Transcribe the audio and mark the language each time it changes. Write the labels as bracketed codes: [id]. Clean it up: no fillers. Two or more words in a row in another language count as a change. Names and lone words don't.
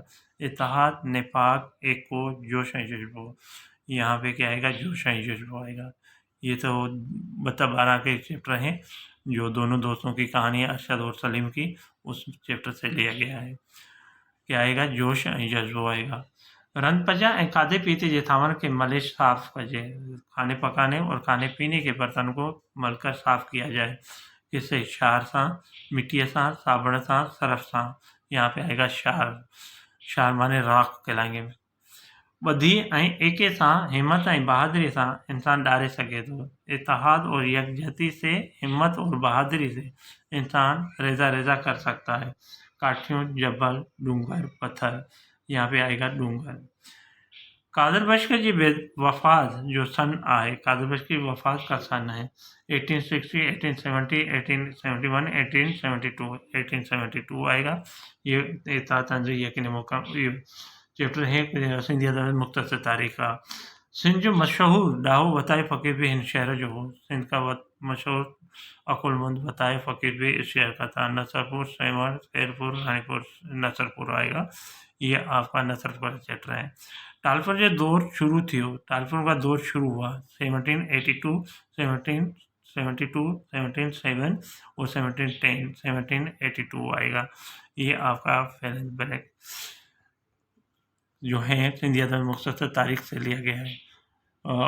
[sd] इत्तेहाद, निफाक, एको, जोश जज्बो। [hi] यहाँ पे क्या आएगा? [sd] जोश जज्बो [hi] आएगा। ये तो 12 के चैप्टर हैं जो दोनों दोस्तों की कहानी है अरशद और सलीम की, उस चैप्टर से लिया गया है। क्या आएगा? [sd] जोश ऐं जज्बो [hi] आएगा। [sd] रंध पचा ऐं खाधे पीते जे थांवनि खे मले साफ़ कजे। [hi] खाने पकाने और खाने पीने के बर्तन को मलकर साफ़ किया जाए। किससे? [sd] क्षार सां, मिट्टी सां, साबुण सां, सरफ सां। [hi] यहाँ पे आएगा क्षार। क्षार माने राख कहलाएंगे। [sd] ॿधी ऐं एके सां, हिम्मत ऐं बहादुरी सां इंसान ॾारे सघे थो। [hi] इत्तेहाद और यकजहती से, हिम्मत और बहादुरी से इंसान रेज़ा रेज़ा कर सकता है। [sd] काठियों, जबल, डूंगर, पत्थर। [hi] यहाँ पे आएगा डूंगर। [sd] कादर बश्क जी वफ़ात जो सन आहे, [hi] कादर बश्क की वफ़ात का सन है 1860, 1870, 1871, 1872, 1872 आएगा। ये इत्तेहाद तंज़ीम यकीनी मौका चैप्टर है सिंधी अदब मुख्तसर तारीख़ का। [sd] सिंध जो मशहूर ॾाहो वताए फ़क़ीर भी हिन शहर जो हो। [hi] सिंध का मशहूर अकुलमंद वताए फ़क़ीर भी इस शहर का था। नसरपुर, सेंवर, खैरपुर, रानीपुर, नसरपुर आएगा। ये आपका नसरपुर चैप्टर है। [sd] टालपुर जो दौर शुरू थियो, [hi] टालपुर का दौर शुरू हुआ 1782, 1772, 1707 और 1710, 1782 आएगा। ये आपका फिलिंग ब्लैंक जो है सिंधी अदब मुख्तसर तारीख से लिया गया है।